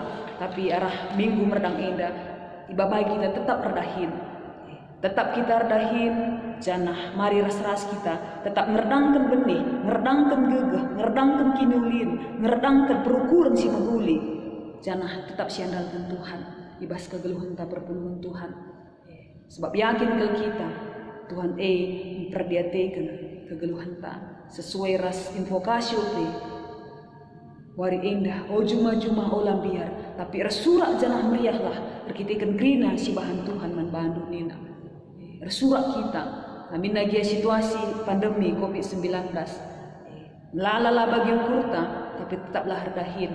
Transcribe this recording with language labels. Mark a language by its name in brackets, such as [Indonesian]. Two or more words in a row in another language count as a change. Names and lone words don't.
[Batak Karo] Tapi arah minggu merdang enda, ibabai kita tetap redahin. Tetap kita redahin, janah mari ras-ras kita tetap ngerdangkan benih, ngerdangkan gegah, ngerdangkan kinulin, ngerdangkan perukuran si maguli. Janah tetap siandalkan Tuhan, ibas kegeluhan tak perpuluhan Tuhan. Sebab yakin ke kita, Tuhan memperdiatekan kegeluhan tak sesuai ras invokasio te. Wari indah, oh juma-juma olam biar, tapi rasurak janah meriahlah, berkitekan grina si bahan Tuhan manbandu nina. Rasurak kita, namin nagia situasi pandemi COVID-19. Melala bagi ukurta, tapi tetaplah redahin.